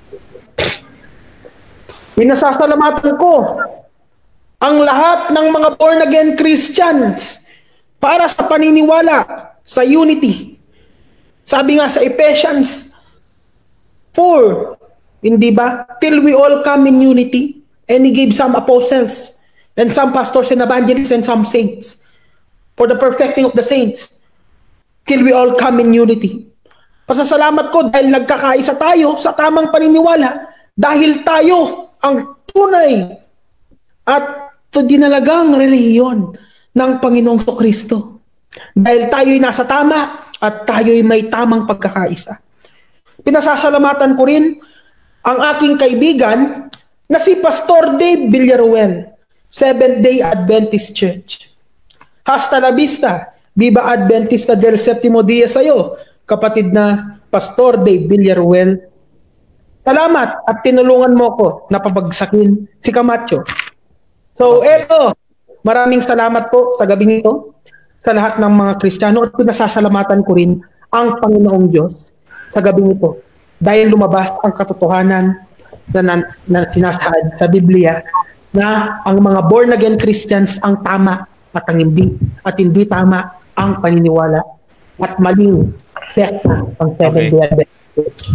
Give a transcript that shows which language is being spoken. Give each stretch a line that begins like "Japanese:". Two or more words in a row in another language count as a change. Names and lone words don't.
Filipino: Pinasasalamatan ko ang lahat ng mga
English: born-again Christians
Filipino: para sa paniniwala sa unity. Sabi nga sa Ephesians 4, hindi ba?
English: Till we all come in unity, and He gave some apostles, and some pastors and evangelists, and some saints, for the perfecting of the saints, till we all come in unity.
Filipino: Pasasalamat ko dahil nagkakaisa tayo sa tamang paniniwala, dahil tayo ang tunay at dinalagang relihiyon ng Panginoong Kristo. Dahil tayo'y nasa tama at tayo'y may tamang pagkakaisa. Pinasasalamatan ko rin ang aking kaibigan na si Pastor Dave Villaruel, Seventh-day Adventist Church.
Spanish: Hasta la vista, Viva Adventista del Septimo Dia
Filipino: sa'yo, kapatid na Pastor Dave Villaruel. Salamat at tinulungan mo ko na pabagsakin si Camacho. So, eto, maraming salamat po sa gabing ito sa lahat ng mga Kristiyano at pinasasalamatan ko rin ang Panginoong Diyos sa gabing ito dahil lumabas ang katotohanan na sinasaad sa Biblia na ang mga
English: born-again Christians
Filipino: ang tama at hindi tama ang paniniwala at maling sekta ang Seventh-day Adventist.